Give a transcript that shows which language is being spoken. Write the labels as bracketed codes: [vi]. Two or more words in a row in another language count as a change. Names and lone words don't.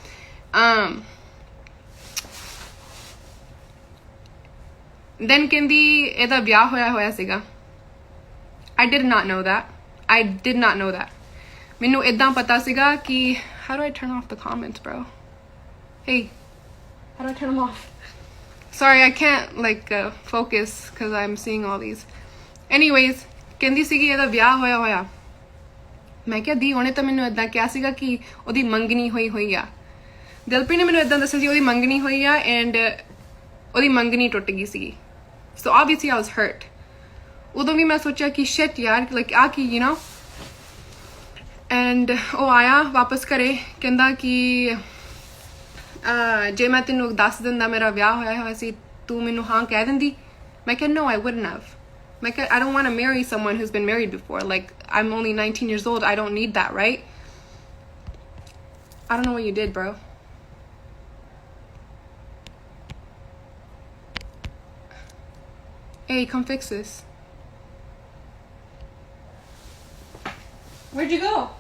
[en] then [pa] ਕਹਿੰਦੀ ਇਹਦਾ ਵਿਆਹ ਹੋਇਆ ਸੀਗਾ [en] I did not know that [pa] ਮੈਨੂੰ ਇਦਾਂ ਪਤਾ ਸੀਗਾ ਕਿ [en] how do I turn off the comments bro hey how do I turn them off sorry I can't like focus because I'm seeing all these anyways [pa] ਕਹਿੰਦੀ ਸੀਗੀ ਇਹਦਾ ਵਿਆਹ ਹੋਇਆ ਮੈਂ ਕਿਹਾ ਦੀ ਉਹਨੇ ਤਾਂ ਮੈਨੂੰ ਇਦਾਂ ਕਿਹਾ ਸੀਗਾ ਕਿ ਉਹਦੀ ਮੰਗਣੀ ਹੋਈ ਆ ਦਿਲਪ੍ਰੀਤ ਨੇ ਮੈਨੂੰ ਇਦਾਂ ਦੱਸਿਆ ਸੀ ਉਹਦੀ ਮੰਗਣੀ ਹੋਈ ਆ and ਉਹਦੀ ਮੰਗਣੀ ਟੁੱਟ ਗਈ ਸੀਗੀ [en] so obviously I was hurt [pa] ਉਦੋਂ ਵੀ ਮੈਂ ਸੋਚਿਆ ਕਿ shit ਯਾਰ like ਆ ਕੀ [en] you know [pa] and ਉਹ ਆਇਆ ਵਾਪਸ ਘਰੇ ਕਹਿੰਦਾ ਕਿ ਜੇ ਮੈਂ ਤੈਨੂੰ ਦੱਸ ਦਿੰਦਾ ਮੇਰਾ ਵਿਆਹ ਹੋਇਆ ਸੀ ਤੂੰ ਮੈਨੂੰ ਹਾਂ ਕਹਿ ਦਿੰਦੀ ਮੈਂ ਕਿਹਾ [en] no I wouldn't have [pa] ਮੈਂ ਕਿਹਾ [en] I don't want to marry someone who's been married before like I'm only 19 years old I don't need that right I don't know what you did bro hey come fix this where'd you go